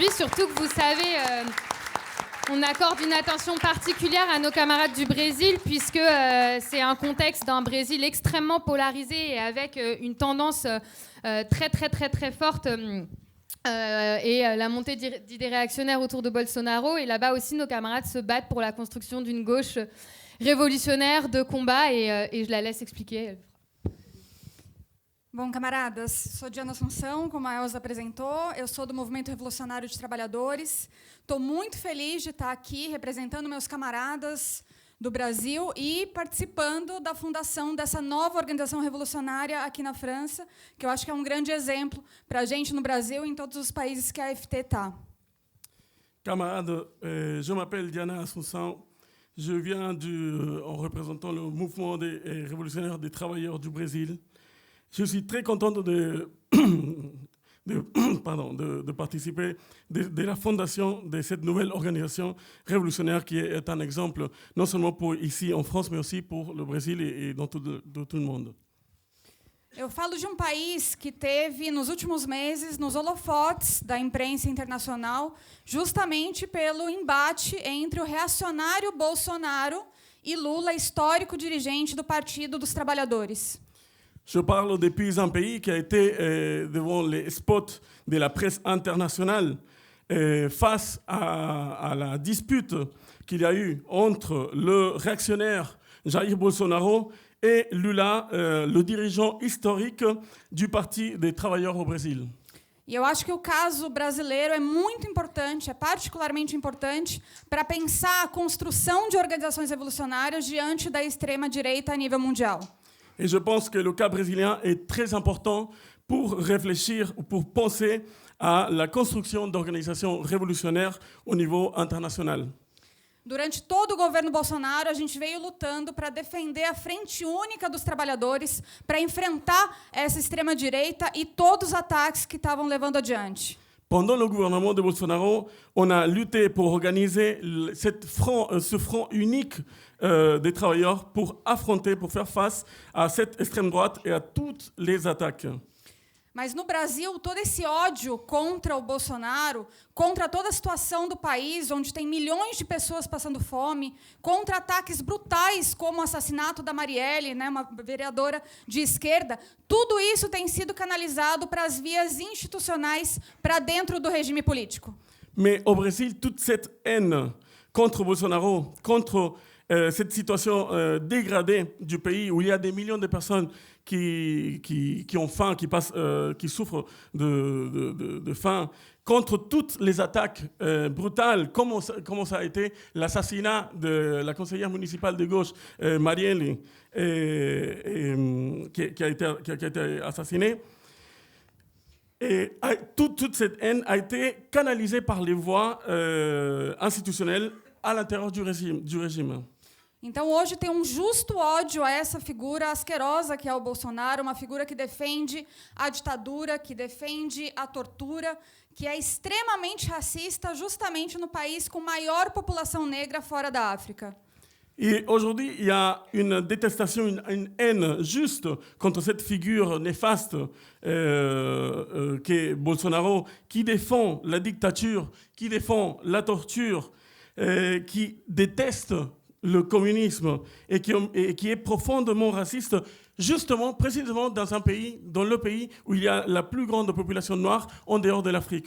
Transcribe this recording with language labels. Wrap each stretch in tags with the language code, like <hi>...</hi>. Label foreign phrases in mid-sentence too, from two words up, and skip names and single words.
<fr>Surtout que vous savez, on accorde une attention particulière à nos camarades du Brésil, puisque c'est un contexte d'un Brésil extrêmement polarisé et avec une tendance très, très, très, très forte. Et la montée d'idées réactionnaires autour de Bolsonaro. Et là-bas aussi, nos camarades se battent pour la construction d'une gauche révolutionnaire de combat. Et je la laisse expliquer.</fr> <pt>Bom, camaradas, sou Diana Assunção, como a Elza apresentou. Eu sou do Movimento Revolucionário de Trabalhadores. Estou muito feliz de estar aqui representando meus camaradas do Brasil e participando da fundação dessa nova organização revolucionária aqui na França, que eu acho que é um grande exemplo para a gente no Brasil e em todos os países que a AFT está.</pt> <fr>Camarades, je m'appelle Diana Assunção. Je viens en représentant le mouvement des révolutionnaires des travailleurs du Brésil. Je suis très contente de participer de la fondation de cette nouvelle organisation révolutionnaire qui est un exemple non seulement pour ici en France, mais aussi pour le Brésil et dans tout le monde.</fr> <pt>Eu falo de país que teve, nos últimos meses, nos holofotes da imprensa internacional, justamente pelo embate entre o reacionário Bolsonaro e Lula, histórico dirigente do Partido dos Trabalhadores.</pt> <fr>Je parle depuis un pays qui a été devant les spots de la presse internationale face à la dispute qu'il y a eu entre le réactionnaire Jair Bolsonaro et Lula, le dirigeant historique du Parti des Travailleurs au Brésil.</fr> <pt>E eu acho que o caso brasileiro é muito importante, é particularmente importante, para pensar a construção de organizações revolucionárias diante da extrema-direita a nível mundial.</pt> <fr>Et je pense que le cas brésilien est très important pour réfléchir, pour penser à la construction d'organisations révolutionnaires au niveau international.</fr> <pt>Durante todo o governo Bolsonaro, a gente veio lutando para defender a frente única dos trabalhadores, para enfrentar essa extrema-direita e todos os ataques que estavam levando adiante.</pt> <fr>Pendant le gouvernement de Bolsonaro, on a lutté pour organiser ce front unique des travailleurs pour affronter, pour faire face à cette extrême droite et à toutes les attaques.</fr> <pt>Mas no Brasil, todo esse ódio contra o Bolsonaro, contra toda a situação do país, onde tem milhões de pessoas passando fome, contra ataques brutais como o assassinato da Marielle, né, uma vereadora de esquerda, tudo isso tem sido canalizado para as vias institucionais, para dentro do regime político.</pt> <fr>Mais au Brésil, toute cette haine contre Bolsonaro, contre cette situation dégradée du pays où il y a des millions de personnes qui ont faim, qui souffrent de faim, contre toutes les attaques brutales, comme ça a été l'assassinat de la conseillère municipale de gauche, Marielle, qui a été assassinée. Et toute cette haine a été canalisée par les voies institutionnelles à l'intérieur du régime.</fr> <pt>Então, hoje tem justo ódio a essa figura asquerosa que é o Bolsonaro, uma figura que defende a ditadura, que defende a tortura, que é extremamente racista, justamente no país com maior população negra fora da África.</pt> <fr>Et aujourd'hui, il y a une détestation, une haine juste contre cette figure néfaste qu'est Bolsonaro, qui défend la dictature, qui défend la torture, qui déteste le communisme et qui est profondément raciste, justement, précisément dans le pays où il y a la plus grande population noire en dehors de l'Afrique.</fr>